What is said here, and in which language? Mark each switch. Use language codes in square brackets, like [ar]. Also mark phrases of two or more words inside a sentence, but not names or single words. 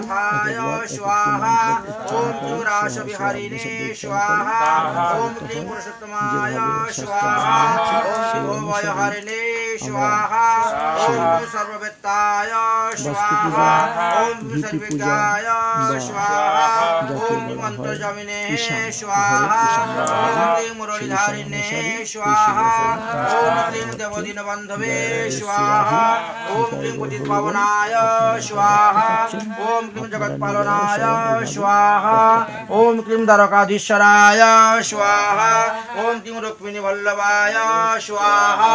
[bn] বাস্তু পূজা, ভীতি পূজা বা যাকে বলা হয় ঈশান, ঘরের ঈশান বলা হয়, সেই ঈশান অনুসারে এই শুভ [sa] ओम क्लीं द्वारकाधीश्वराय स्वाहा। ओम क्लीं रुक्मिणी वल्लभाय स्वाहा।